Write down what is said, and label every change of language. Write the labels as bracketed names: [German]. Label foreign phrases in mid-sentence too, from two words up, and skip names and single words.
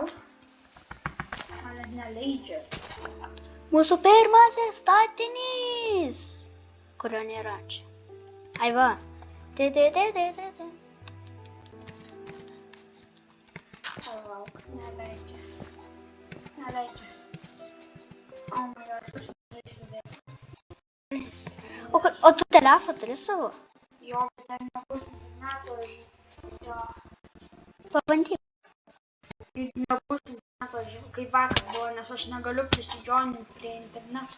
[Lithuanian] Man neleidžia. Mūsų pirmasis statinys. Kurio nėra čia. Ai va. Palauk, neleidžia. Neleidžia. [English] Oh my god, [Lithuanian] aš nežaisiu vėl. O tu telefą turi savo? Jo, bet ten nebus interneto. Jo. Pabandyk. Nebus interneto, kaip vakar buvo, nes aš negaliu prisidžioninti prie interneto.